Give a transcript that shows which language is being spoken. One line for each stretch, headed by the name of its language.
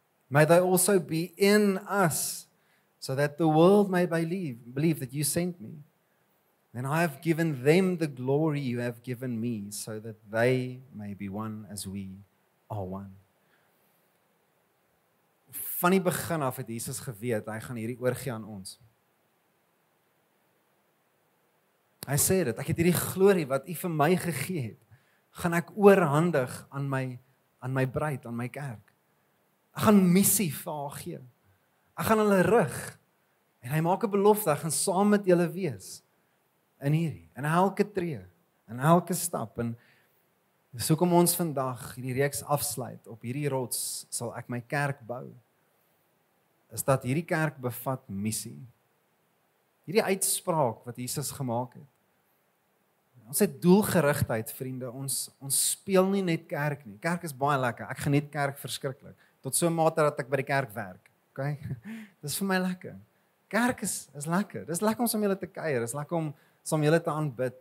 English: May they also be in us so that the world may believe that you sent me. Then I have given them the glory you have given me so that they may be one as we are one.
Afrikaans: Van die begin af het Jesus geweet, hy gaan hierdie oorgee aan ons. Hy sê dit, ek het hierdie glorie wat u vir my gegee het, gaan ek oorhandig aan my bruid, aan my kerk. Ek gaan missie vir haar gee. Ek gaan hulle rig. En hy maak 'n belofte, ek gaan saam met julle wees. In hierdie, in elke tree, in elke stap. En dis hoekom ons vandag hierdie reeks afsluit. Op hierdie rots sal ek my kerk bou. Is dat hierdie kerk bevat missie. Hierdie uitspraak wat Jesus gemaak het. Ons het doelgerigtheid, vriende. Ons speel nie net kerk nie. Kerk is baie lekker. Ek geniet kerk verskriklik. Tot so 'n mate dat ek by die kerk werk. Okay? Dis vir my lekker. Kerk is lekker. Dis lekker om saam met julle te kuier. Dis lekker om saam met julle te aanbid.